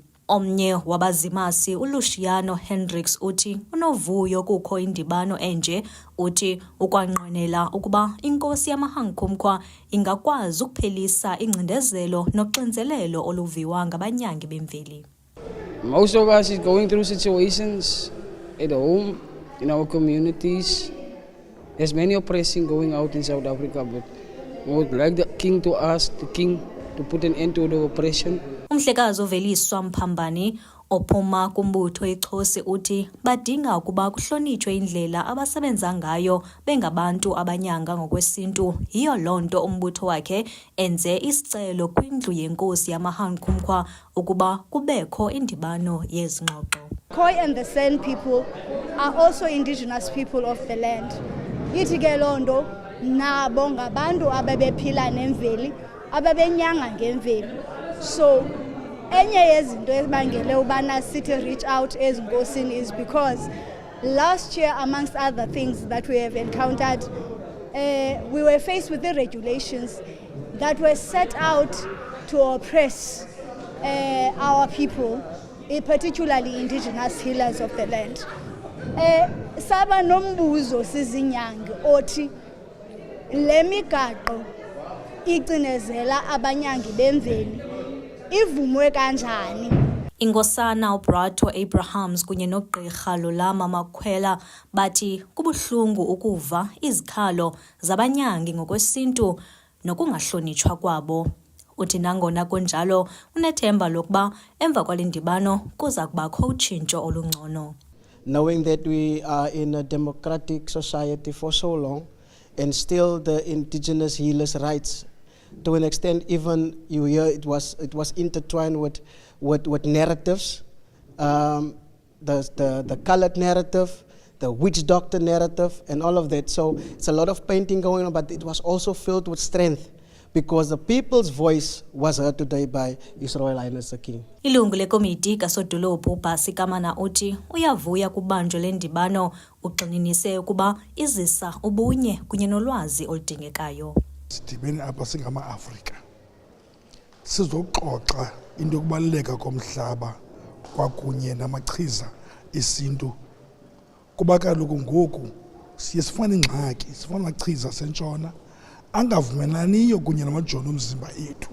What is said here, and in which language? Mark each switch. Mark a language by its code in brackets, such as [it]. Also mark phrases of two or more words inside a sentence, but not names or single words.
[xh] Omnye wabazimasi uLuciano Hendricks uthi unovuyo kukho indibano enje, uthi ukwanqwenela ukuba inkosi yamaHan Kumkhwa ingakwazi ukuphelisa ingcindezelo noxinzelelo oluviwa ngabanyangi bemveli. [en] Most of us is going through situations at home, in our communities. There's many oppressing going out in South Africa, but we would like the king to ask the king to put an end to the oppression. [xh] Umhlekazi uVeliswa Mphambani ophuma kumbutho iXhosi uthi badinga ukuba kuhlonitshwe indlela abasebenza ngayo bengabantu abanyanga ngokwesintu. Yiyo lonto umbutho wakhe enze isicelo kwindlu yenkosi yamaHan Kumkhwa ukuba kubekho indibano yezingxoxo. [en] Khoi and the San people are also indigenous people of the land. [xh] Ithi ke lonto nabo ngabantu ababephila nemveli, ababenyanga ngemveli. [en] So [xh] enye yezinto ezibangele ubana sithi [en] reach out ezinkosini is because last year, amongst other things that we have encountered, we were faced with the regulations that were set out to oppress our people, particularly indigenous healers of the land. [xh] Saba nombuzo sizinyangi othi le migaqo icinezela abanyangi bemveli ivumwe kanjani. Inkosana uBrato Abrahams kunye noGqirha Lulama Makhwela bathi kubuhlungu ukuva izikhalo zabanyangi ngokwesintu nokungahlonitshwa kwabo. Uthi nangona kunjalo unethemba lokuba emva kwale ndibano kuza kubakho utshintsho olungcono. [en] Knowing that we are in a democratic society for so long and still the indigenous healers' rights, to an extent even you hear it was intertwined with narratives, the colored narrative, the witch doctor narrative and all of that. So it's a lot of painting going on, but it was also filled with strength because the people's voice was heard today by His Royal Highness the King. [xh] Ilungu lekomiti kasodolophu Bhasi Kamana uthi uyavuya kubanjwe le ndibano, ugxininise ukuba izisa ubunye kunye nolwazi oludingekayo. Sidibene apha singama-Afrika sizoxoxa into yokubaluleka komhlaba kwakunye namachiza esintu, kuba kaloku ngoku siye sifuna ingxaki, sifuna amachiza asentshona angavumelaniyo kunye namajoni omzimba ethu.